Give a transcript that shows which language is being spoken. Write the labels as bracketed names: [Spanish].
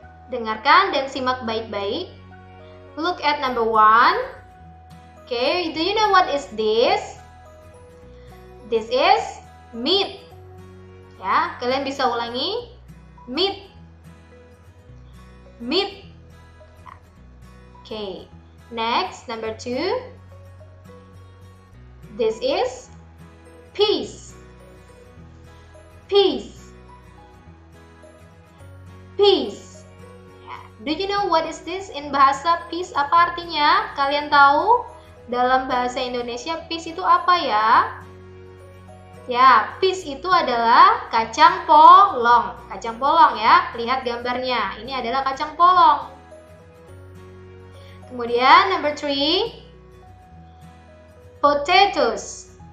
[Indonesian] Dengarkan dan simak baik-baik. [English] Look at number 1. Okay, do you know what is this? This is meat. [Indonesian] Ya, kalian bisa ulangi. [English] Meat. Meat. Okay, next, number 2. This is peas. Peas. Peas. Do you know what is this in bahasa peas? [Indonesian] Apa artinya? Kalian tahu? Dalam bahasa Indonesia peas itu apa ya? Ya, peas itu adalah kacang polong. Kacang polong ya. Lihat gambarnya. Ini adalah kacang polong. Kemudian [English] number 3. Potatoes.